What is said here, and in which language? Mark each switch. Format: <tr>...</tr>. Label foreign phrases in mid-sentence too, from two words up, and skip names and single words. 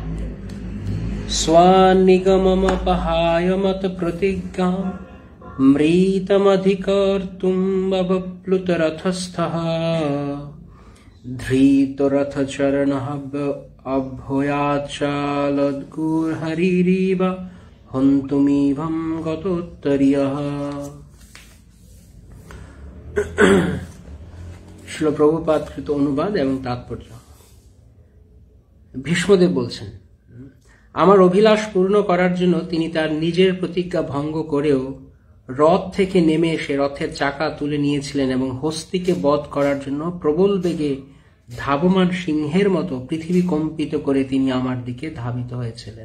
<sa>स्वानिगममपहाय मत प्रतिज्ञां मृतमधिकर्तुम् अवप्लुतरथस्थः धृतरथचरणः अभयाच्चालद्गुर्हरिरिव हन्तुमिवं गतोत्तरीयः।</sa> <bn>শ্রীল প্রভুপাদ কৃত অনুবাদ এবং তাৎপর্য। ভীষ্মদেব বলছেন, আমার অভিলাষ পূর্ণ করার জন্য তিনি তার নিজের প্রতিজ্ঞা ভঙ্গ করেও রথ থেকে নেমে এসে রথের চাকা তুলে নিয়েছিলেন এবং হস্তিকে বধ করার জন্য প্রবল বেগে ধাবমান সিংহের মতো পৃথিবী কম্পিত করে তিনি আমার দিকে ধাবিত হয়েছিলেন।</bn>